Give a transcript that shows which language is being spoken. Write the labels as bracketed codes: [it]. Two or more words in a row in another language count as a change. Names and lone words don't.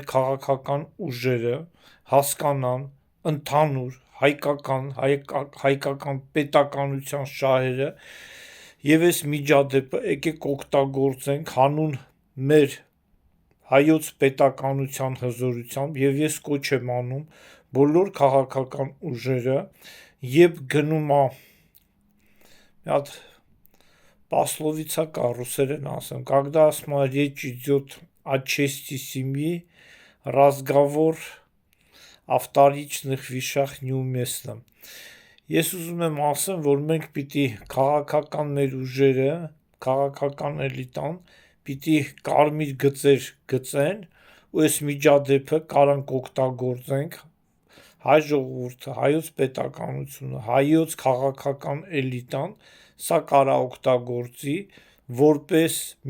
[hy] քաղաքական ուժերը հասկանան ընդհանուր հայկական պետականության շահերը և այս միջադեպը եկեք օգտագործենք հանուն մեր հայոց պետականության հզորությամբ և ես կոչ եմ անում բոլոր քաղաքական ուժերը երբ գնում է մի հատ պասլովիցա կա ռուսերեն ասեմ, [ru] когда речь идет о чести семьи, разговор о вторичных вещах [hy] неуместно։ Ես ուզում եմ ասեմ, որ մենք պիտի քաղաքական մեր ուժերը, քաղաքական էլիտան պիտի կարմիր գծեր գծեն ու այս միջադեպը կարանք օգտագործենք հայ ժողովուրդը, հայոց պետականությունը, հայոց քաղաքական էլիտան սա կարա օգտագործի որպես